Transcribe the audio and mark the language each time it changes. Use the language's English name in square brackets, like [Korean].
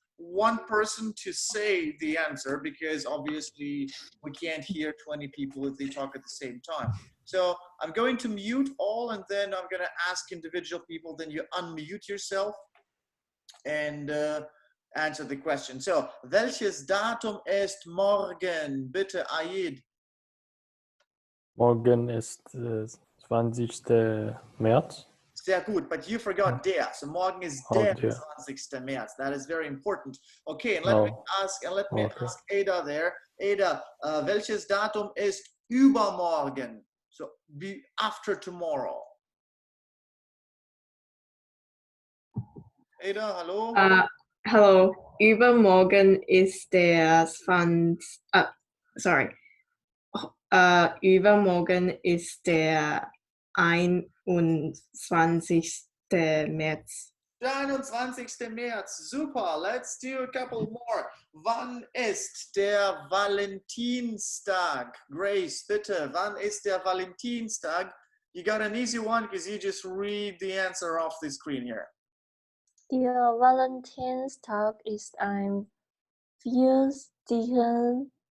[English] one person to say the answer, because obviously we can't hear 20 people if they talk at the same time. So I'm going to mute all, and then I'm going to ask individual people, then you unmute yourself and answer the question. [German] So, welches Datum ist morgen? Bitte, Aid. Morgen ist 20. März. Sehr gut, [English] but you forgot der. So morgen is Oh, [German] der der. 20. März. [English] That is very important. Okay, and let me ask Ada there. [German] Ada, welches Datum ist übermorgen? [English] So be after tomorrow. [German] Ada, hallo? [English] Hello. [German] Übermorgen ist der übermorgen ist der 21. März. 21. März. Super. [English] Let's do a couple more. [German] Wann ist der Valentinstag? Grace, bitte. Wann ist der Valentinstag? [English] You got an easy one because you just read the answer off the screen here. [German] Der Valentinstag ist am 14.